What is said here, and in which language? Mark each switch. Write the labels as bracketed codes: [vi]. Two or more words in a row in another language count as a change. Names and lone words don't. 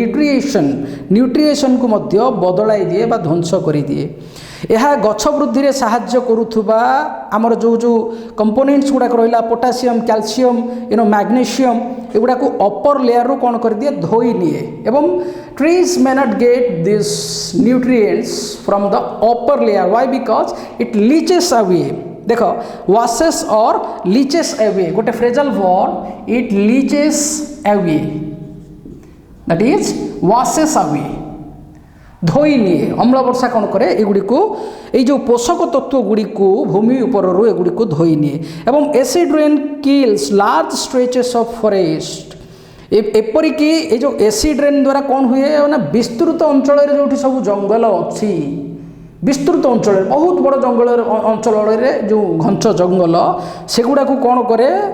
[or] ନ୍ୟୁଟ୍ରିଏସନ୍କୁ ମଧ୍ୟ ବଦଳାଇ ଦିଏ ବା ଧ୍ୱଂସ କରିଦିଏ ଏହା ଗଛ ବୃଦ୍ଧିରେ ସାହାଯ୍ୟ କରୁଥିବା ଆମର ଯେଉଁ କମ୍ପୋନେଣ୍ଟସ୍ ଗୁଡ଼ାକ ରହିଲା [en] potassium calcium magnesium [or] ଏଗୁଡ଼ାକୁ [en] upper layer [or] କ'ଣ କରିଦିଏ ଧୋଇ ନିଏ ଏବଂ [en] trees may not get these nutrients from the upper layer why because it leaches away [or] ଦେଖ [en] washes or leaches away [or] ଗୋଟେ [en] phrasal verb it leaches away that is washes away [or] ଧୋଇ ନିଏ ଅମ୍ଳ ବର୍ଷା କ'ଣ କରେ ଏଗୁଡ଼ିକୁ ଏଇ ଯେଉଁ ପୋଷକ ତତ୍ତ୍ୱ ଗୁଡ଼ିକୁ ଭୂମି ଉପରରୁ ଏଗୁଡ଼ିକୁ ଧୋଇ ନିଏ ଏବଂ [en] acid rain kills large stretches of forest [or] ଏପରିକି ଏ ଯେଉଁ [en] acid rain [or] ଦ୍ୱାରା କ'ଣ ହୁଏ ନା ବିସ୍ତୃତ ଅଞ୍ଚଳରେ ଯେଉଁଠି ସବୁ ଜଙ୍ଗଲ ଅଛି ବିସ୍ତୃତ ଅଞ୍ଚଳରେ ବହୁତ ବଡ଼ ଅଞ୍ଚଳରେ ଯେଉଁ ଘଞ୍ଚ ଜଙ୍ଗଲ ସେଗୁଡ଼ାକୁ କ'ଣ କରେ